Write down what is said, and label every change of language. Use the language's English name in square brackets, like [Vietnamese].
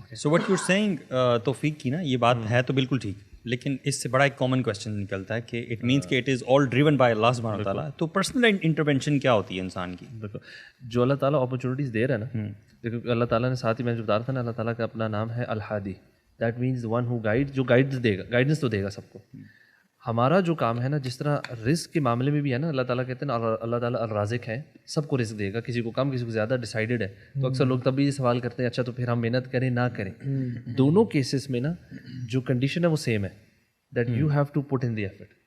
[English] So what you're saying, [Urdu] توفیق کی نا یہ بات ہے تو بالکل ٹھیک, لیکن اس سے بڑا ایک کامن کویشچن نکلتا ہے کہ اٹ مینس کہ [English] It is all driven by اللہ سبحانہ و تعالیٰ. [Urdu] تو پرسنل انٹرونشن کیا ہوتی ہے انسان کی؟ جو اللہ تعالیٰ اپرچونیٹیز دے رہا ہے نا, دیکھو اللہ تعالیٰ نے ساتھ ہی میں جو بتا رہا تھا نا, اللہ تعالیٰ کا اپنا نام ہے الہادی. [English] that means one who guide, [Urdu] جو گائیڈنس دے گا, گائیڈنس تو دے گا سب کو. ہمارا جو کام ہے نا, جس طرح رزق کے معاملے میں بھی ہے نا, اللہ تعالیٰ کہتے ہیں نا اللہ تعالیٰ الرازق ہے, سب کو رزق دے گا, کسی کو کم کسی کو زیادہ, ڈیسائیڈڈ ہے. تو اکثر لوگ تب بھی یہ سوال کرتے ہیں اچھا تو پھر ہم محنت کریں نہ کریں. دونوں کیسز میں نا جو کنڈیشن ہے وہ سیم ہے, [English] That you have to put in the effort.